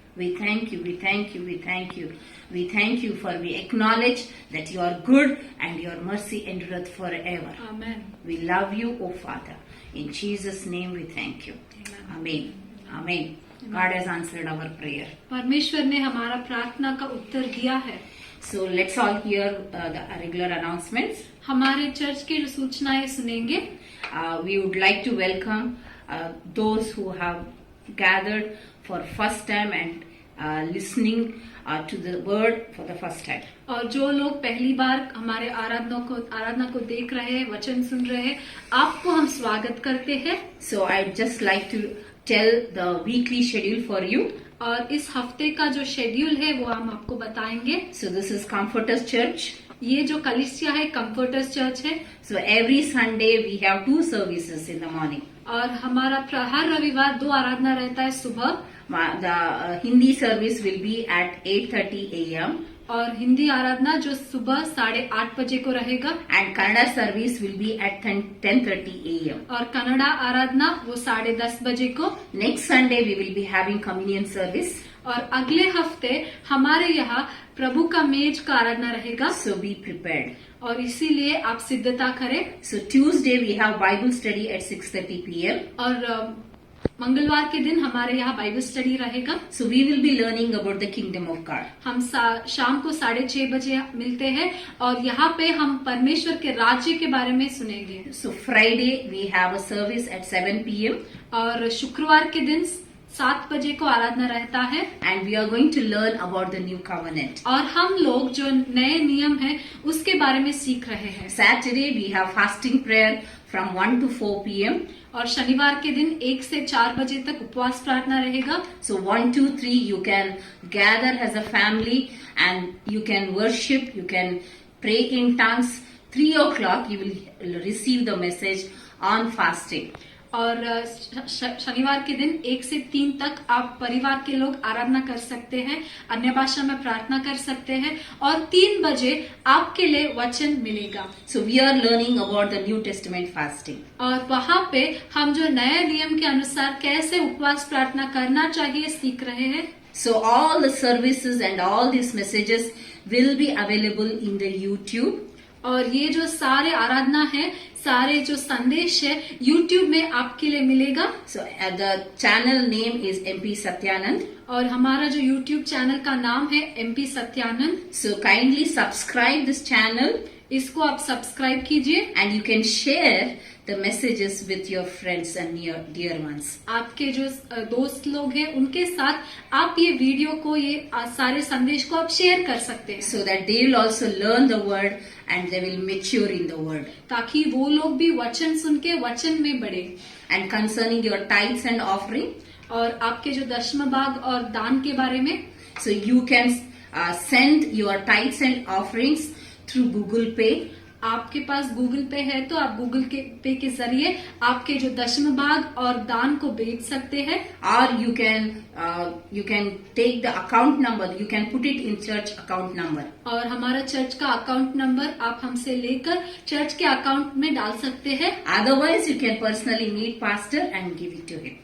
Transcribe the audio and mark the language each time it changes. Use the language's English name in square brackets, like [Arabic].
[English] We thank you, we thank you, we thank you. We thank you for we acknowledge that you are good and your mercy endureth forever. Amen. We love you, O Father. In Jesus' name we thank you. Amen. Amen. God has answered our prayer. [Hindi] परमेश्वर ने हमारा प्रार्थना का उत्तर दिया है. [English] So let's all hear the regular announcements. [Hindi] हमारे church की जो सूचनाएं सुनेंगे. [English] We would like to welcome those who have gathered for first time and listening to the word for the first time. [Hindi] और जो लोग पहली बार हमारे आराधना को देख रहे हैं, वचन सुन रहे हैं, आपको हम स्वागत करते हैं. [English] So I'd just like to tell the weekly schedule for you. [Hindi] और इस हफ्ते का जो शेड्यूल है वो हम आपको बताएंगे. [English] So this is Comforters Church. [Hindi] ये जो कलिसिया है कंफर्टर्स चर्च है. [English] So every Sunday we have 2 services in the morning. [Hindi] और हमारा हर रविवार 2 आराधना रहता है सुबह. [English] The Hindi service will be at 8:30 a.m. [Hindi] और हिंदी आराधना जो सुबह 8:30 बजे को रहेगा. [English] and Kannada service will be at 10:30 a.m. [Hindi] और कन्नड़ा आराधना वो 10:30 बजे को. [English] Next Sunday we will be having communion service. [Hindi] और अगले हफ्ते हमारे यहाँ प्रभु का मेज का आराधना रहेगा. [English] So be prepared. [Hindi] और इसीलिए आप सिद्धता करें. [English] So Tuesday we have Bible study at 6:30 p.m. [Hindi] और मंगलवार के दिन हमारे यहाँ बाइबल स्टडी रहेगा. [English] So we will be learning about the kingdom of God. [Hindi] हम शाम को 6:30 बजे मिलते हैं और यहाँ पे हम परमेश्वर के राज्य के बारे में सुनेंगे. [English] So Friday we have a service at 7 p.m. [Hindi] और शुक्रवार के दिन 7 बजे को आराधना रहता है. [English] and we are going to learn about the new covenant. [Hindi] और हम लोग जो नए नियम है उसके बारे में सीख रहे हैं. [English] Saturday we have fasting prayer from 1 to 4 p.m. [Hindi] और शनिवार के दिन 1 से 4 बजे तक उपवास प्रार्थना रहेगा. [English] So 1, 2, 3 you can gather as a family and you can worship, you can pray in tongues. 3 o'clock you will receive the message on fasting. [Hindi] और शनिवार के दिन 1 से 3 तक आप परिवार के लोग आराधना कर सकते हैं, अन्य भाषा में प्रार्थना कर सकते हैं और 3 बजे आपके लिए वचन मिलेगा. [English] So we are learning about the New Testament fasting. [Hindi] और वहाँ पे हम जो नए नियम के अनुसार कैसे उपवास प्रार्थना करना चाहिए सीख रहे हैं. [English] So all the services and all these messages will be available in the YouTube. [Hindi] और ये जो सारे आराधना है, सारे जो संदेश है YouTube में आपके लिए मिलेगा. [English] So the channel name is MP Satyanand. [Hindi] और हमारा जो YouTube चैनल का नाम है MP Satyanand. [English] So kindly subscribe this channel. [Hindi] इसको आप सब्सक्राइब कीजिए. [English] And you can share the messages with your friends and your dear ones. [Hindi] आपके जो दोस्त लोग हैं उनके साथ आप ये वीडियो को, ये सारे संदेश को आप शेयर कर सकते हैं. [English] So that they will also learn the word and they will mature in the word. [Hindi] ताकि वो लोग भी वचन सुन के वचन में बढ़े. [English] And concerning your tithes and offering. [Hindi] और आपके जो दशम भाग और दान के बारे में. [English] So you can send your tithes and offerings through Google Pay. [Hindi] आपके पास गूगल पे है तो आप गूगल पे के जरिए आपके जो दशम भाग और दान को भेज सकते हैं. [English] Or you can take the account number. You can put it in church account number. [Hindi] और हमारा चर्च का अकाउंट नंबर आप हमसे लेकर चर्च के अकाउंट में डाल सकते हैं. [English] Otherwise, you can personally meet pastor and give it to him.